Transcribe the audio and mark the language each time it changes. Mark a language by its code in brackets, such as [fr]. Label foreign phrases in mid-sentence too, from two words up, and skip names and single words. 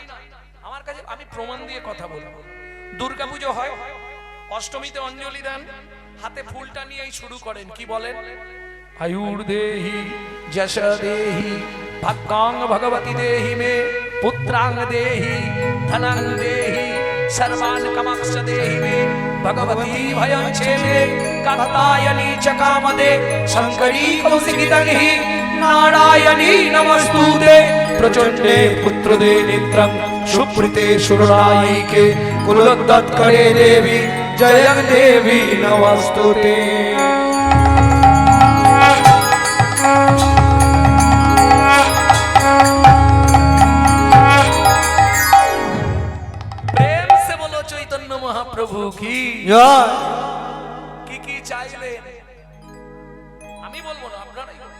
[bn] আমার কাছে আমি প্রমাণ দিয়ে কথা বলবো। দুর্গাপুজো হয়, অষ্টমীতে অঞ্জলি দেন, হাতে ফুলটা নিয়েই শুরু করেন। কি বলেন? [sa] আয়ুর দেহি যশ দেহি ভক্তাং ভগবতী দেহি মে পুত্রাং দেহি ধনাং দেহি सर्वान् कामांश्च देहि मे भगवती भयं छेदे कात्यायनी च कामदे शंकरी कौशिकितङ्गी नारायणी नमस्तुते प्रचंडे पुत्रदे नेत्रं सुप्रीते सुररायिके कुलोद्गतकरे देवी जयं देवी नमस्तुते। [hi] महाप्रभु की [bn] কি চাইলেন আমি বলবো না, আপনারাই বলুন।